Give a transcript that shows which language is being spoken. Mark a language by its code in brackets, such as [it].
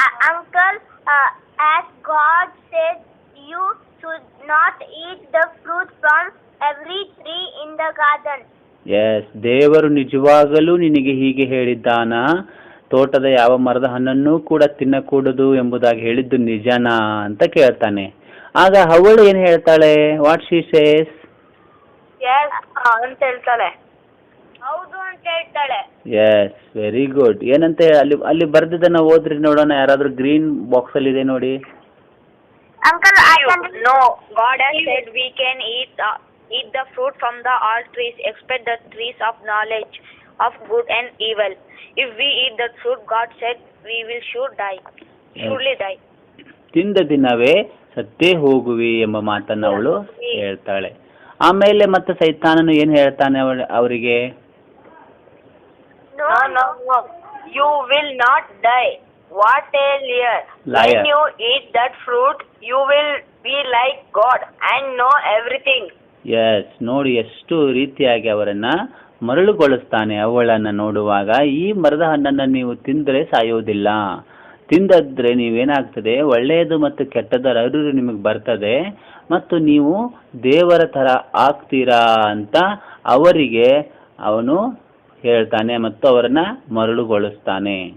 [en] Uncle, as God said, you should not eat the fruit from every tree in the garden. [kn] S, ದೇವರು ನಿಜವಾಗಲೂ ನಿನಗೆ ಹೀಗೆ ಹೇಳಿದ್ದಾನ? ತೋಟದ ಯಾವ ಮರದ ಹಣ್ಣನ್ನು ಕೂಡ ತಿನ್ನಕೂಡದು ಎಂಬುದಾಗಿ ಹೇಳಿದ್ದು ನಿಜನಾ ಅಂತ ಕೇಳ್ತಾನೆ. ಆಗ ಅವಳು ಏನ್ ಹೇಳ್ತಾಳೆ? [en] What she says? [kn] ಅಂತ ಹೇಳ್ತಾಳೆ. ಹೌದು ಅಂತ ಹೇಳ್ತಾಳೆ. [en] Yes, very good. [kn] ಏನಂತ ಅಲ್ಲಿ ಬರ್ದಿದ್ದನ್ನ ಓದ್ರಿ ನೋಡೋಣ. ಯಾರಾದ್ರೂ ಗ್ರೀನ್ ಬಾಕ್ಸ್ ಅಲ್ಲಿ ಇದೆ ನೋಡಿ. [en] Uncle, No, God has said we can eat the fruit from all trees except the trees of knowledge of good and evil. If we eat that fruit, God said we will surely die. [kn] ತಿಂದ ದಿನವೇ ಸತ್ತೇ ಹೋಗುವಿ ಎಂಬ ಮಾತನ್ನು ಅವಳು ಹೇಳ್ತಾಳೆ. ಆಮೇಲೆ ಮತ್ತೆ ಸೈತಾನನು ಏನ್ ಹೇಳ್ತಾನೆ ಅವರಿಗೆ? [en] No, you will not die. What a liar. When you eat that fruit, you will be like God and know everything. [kn] S, ನೋಡಿ ಎಷ್ಟು ರೀತಿಯಾಗಿ ಅವರನ್ನ ಮರಳುಗೊಳಿಸ್ತಾನೆ. ಅವಳನ್ನ ನೋಡುವಾಗ ಈ ಮರದ ಹಣ್ಣನ್ನು ನೀವು ತಿಂದರೆ ಸಾಯೋದಿಲ್ಲ, ತಿಂದದ್ರೆ ನೀವೇನಾಗ್ತದೆ, ಒಳ್ಳೆಯದು ಮತ್ತು ಕೆಟ್ಟದರ ಅರಿವು ನಿಮಗೆ ಬರ್ತದೆ ಮತ್ತು ನೀವು ದೇವರ ಥರ ಆಗ್ತೀರಾ ಅಂತ ಅವರಿಗೆ ಅವನು ಹೇಳ್ತಾನೆ ಮತ್ತು ಅವರನ್ನ ಮರಳುಗೊಳಿಸ್ತಾನೆ.